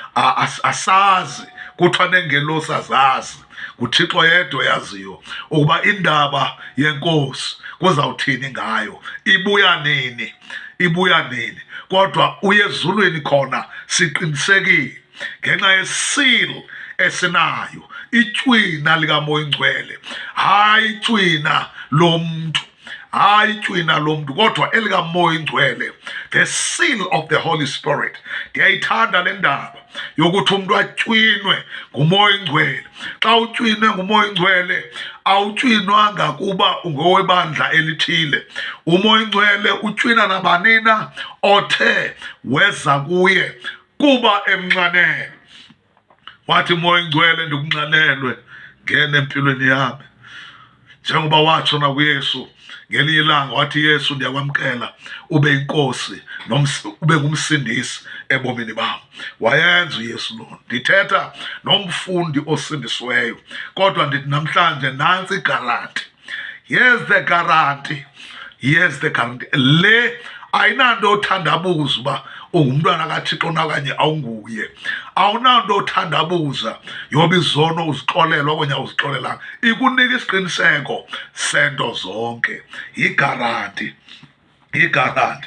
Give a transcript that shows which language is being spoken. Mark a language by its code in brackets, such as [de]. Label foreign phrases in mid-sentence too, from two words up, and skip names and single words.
[xh] Asazi, kuthiwa nengelosi azazi, nguThixo yedwa yaziyo ukuba indaba yenkosi kuzawuthini ngayo, ibuya nini, ibuya nini. Kodwa uye ezulwini khona siqinisekile ngenxa yesil esinayo, itywina likaMoya Oyingcwele. Hayi itywina lomntu, hayi itywina lomntu, kodwa elikaMoya Oyingcwele, [en] the seal of the Holy Spirit. [xh] Ndiyayithanda le ndaba yokuthi umntu atywinwe nguMoya Oyingcwele. Xa utywinwe nguMoya Oyingcwele awutywinwanga kuba ungowebandla elithile. uMoya Oyingcwele utywina nabanina othe weza kuye kuba emnxanele. Wathi uMoya Oyingcwele, ndikunxanelwe, ngena empilweni yami. Njengoba watsho nakuYesu ngelinye ilanga, wathi Yesu, ndiyakwamkela ube yinkosi ube ngumsindisi ebomini bam. Wayenza uYesu loo nto. Ndithetha nomfundi osindisiweyo, kodwa ndithi namhlanje nantsi igaranti. [en] Here's the guarantee. Here's the guarantee. [xh] Le ayinanto othandabuza uba ungumntwana kaThixo nakanye awunguye. Awunanto othandabuza yoba izono uzixolelwa okanye awuzixolelanga. Ikunika isiqiniseko sento zonke. Yigaranti, yigaranti.